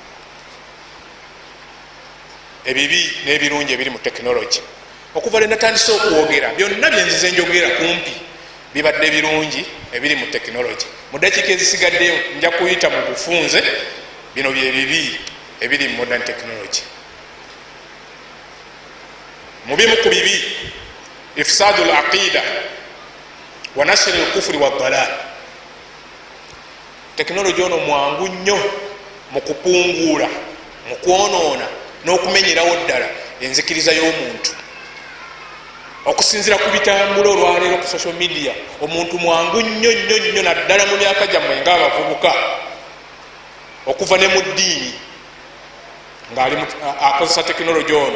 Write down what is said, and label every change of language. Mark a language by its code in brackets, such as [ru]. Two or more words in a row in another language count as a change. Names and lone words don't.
[lg] Ebibi n'ebirungi ebiri mu tekinologi, okuva lwe natandise okwogera, byonna byenzize njogera kumpi bibadde birungi ebiri mu tekinologi. Mu dakiika ezisigaddeyo nja kuyita mu bufunze, bino bye bibi ebiri mu [en] modern technology. [lg] Mubimu ku bibi [ar] إفساد العقيدة ونشر الكفر والضلال. [lg] Technology ono mwangu nnyo mu kupungula, mu kwonoona n'okumenyerawo ddala enzikiriza y'omuntu. Okusinzira ku bitambula olwaleero ku [en] social media, [lg] omuntu mwangu nnyo naddala mu myaka gyammwe ng'abavubuka okuva ne mu ddiini ng'ali akozesa technology ono.